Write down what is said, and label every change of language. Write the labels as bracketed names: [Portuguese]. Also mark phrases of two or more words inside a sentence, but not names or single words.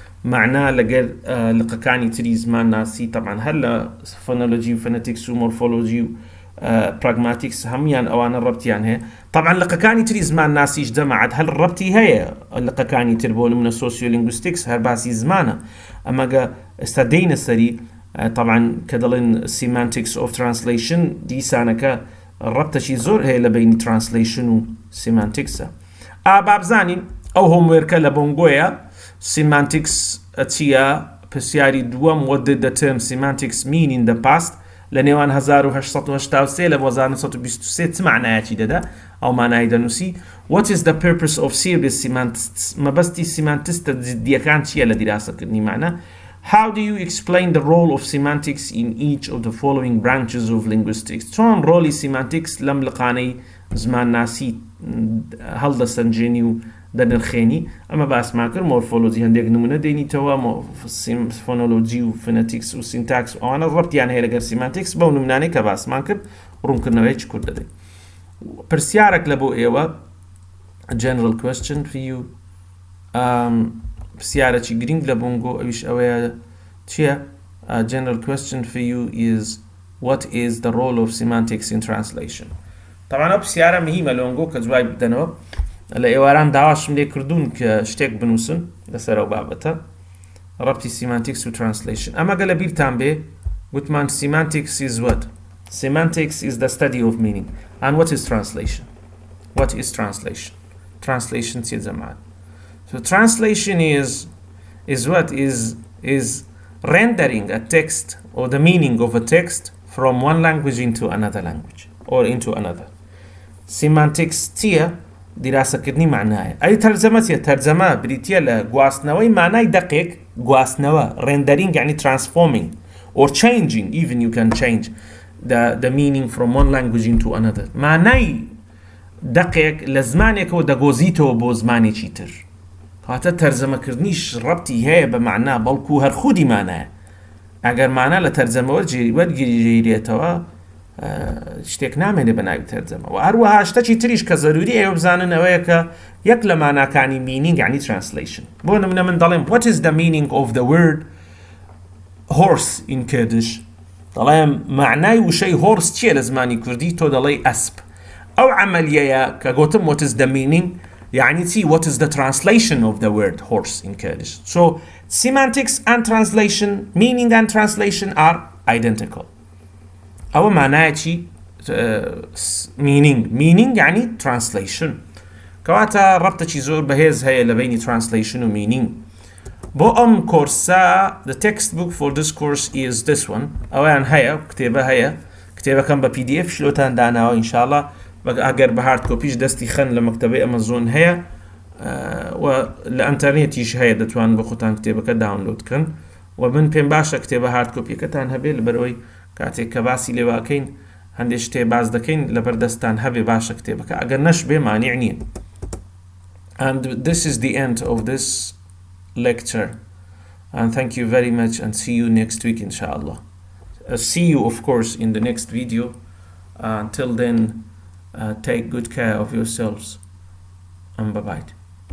[Central Kurdish] معناه لەگەر لقەکانی تری زمان ناسی طبعا هەر لە فۆنۆلۆجی و فەنەتیکس و مۆرفۆلۆجی و پراگماتیکس هەمویان ئەوانە ڕەبتیان هەیە طبعا لقەکانی تری زمان ناسیش دەمەعەت هەر ڕەبتی هەیە لقەکانی تر بۆ نمونە سۆسیۆلینگویستیکس هەر باسی زمانە ئەمەگە ئێستا دەینە سەری طبعا کە دەڵێن [English] Semantics of Translation [Central Kurdish] دیسانەکە ڕەبتەشی زۆر هەیە لە بینی Translation و Semanticsە بابزانین ئەو هۆموێرکە لە بۆنگۆیە Semantics چیە پرسیاری دووەم [English] what did the term semantics mean in the past [Central Kurdish] لە نێوان 1883 لە 1923 چ معنایەکی دەدا ئەو مانای دەنووسی [English] what is the purpose of serious semantists [Central Kurdish] مەبەستی سیمانتستە جدیەکان چییە لە دیراسەکردنی معنە [English] how do you explain the role of semantics in each of the following branches of linguistics [Central Kurdish] چۆن ڕۆلی semantics لەم لقانەی زمان ناسی هەڵدەسەنجێنی و دەنرخێنی ئەمە باسمان کرد مۆرفۆلۆجی هەندێک نمونە دێنیتەوە فۆنۆلۆجی و فنەتیکس و سینتاکس ئەوانە ڕەبتیان هەیە لەگەر سیمانتیکس بەو نمونانەی کە باسمان کرد ڕوونکردنەوەی کورد دەدەین پرسیارێک لە بۆ ئێوە [English] general question for you [Central Kurdish] پرسیارێکی گرنگ لە بۆنگۆ ئەویش ئەوەیە چییە [English] general question for you is what is the role of semantics in translation [Central Kurdish] طبعا ئەو پرسیارە مهمە لە بۆنگۆ کە جوای بدەنەوە لە ئێواران داواشم لێ کردوون کە شتێک بنووسن لەسەر ئەو بابەتە ڕەبتی semantics و translation ئەمەگە لە بیرتان بێ گوتمان [English] semantics is what semantics is the study of meaning and what is translation translation [Central Kurdish] چیە جەماعەت [English] so translation is what is rendering a text or the meaning of a text from one language into another language or into another semantics [Central Kurdish] چیە دیراسەکردنی معنایە ئەی تەرجەمە تەرجەمە بریتیە لە گواستنەوەی مانای دقیق گواستنەوە rendering یعنی [English] transforming or changing even you can change the meaning from one language into another [Central Kurdish] مانای دقیق لە زمانێکەوە دەگۆزیتەوە بۆ زمانێکی تر کاتە تەرجەمەکردنیش ڕەبتی هەیە بە معنا بەڵکو هەر خودی مانایە ئەگەر مانا لە تەرجەمەوە وەرگیرێتەوە شتێک نامێنێ بە ناوی تەرجەمە و هەروەها شتێکی تریش کە زەروری ئێوە بزانن ئەوەیە کە یەک لە ماناکانی meaning یعنی translation بۆ نمونە من دەڵێم [English] what is the meaning of the word horse in Kurdish [Central Kurdish] دەڵێم معنای وشەی horse چییە لە زمانی کوردی تۆ دەڵێی ئەسپ ئەو عەمەلیەیە کە گوتم [English] what is the meaning [Central Kurdish] يعني چی [English] what is the translation of the word horse in Kurdish so semantics and translation meaning and translation are identical [Central Kurdish] ئەوە مانایەکی meaning يعني translation کەواتە ڕەبتێکی زۆر بەهێز هەیە لە بینی translation و meaning بۆ ئەم کۆرسە [English] the textbook for this course is this one [Central Kurdish] ئەویان هەیە کتێبە هەیە کتێبەکەم بە PDF شلۆتان داناوە ئینشاءالله ئەگەر بە [English] hard copy [Central Kurdish] دەستی خەن لە مەکتەبەی ئەمەزۆن هەیە و لە ئەنتەرنێتیش هەیە دەتوان بە خۆتان کتێبەکە داونلۆد بکەن و من پێم باشە کتێبە هارد کۆپیەکەتان هەبێ لەبەرەوەی کاتێک کە باسی لێواکەین هەندێک شتێ باز دەکەین لەبەردەستان هەبێ باشە کتێبەکە ئەگەر نەش بێ مانیع نییە [English] and this is the end of this lecture and thank you very much and see you next week inshallah see you of course in the next video until then take good care of yourselves and bye bye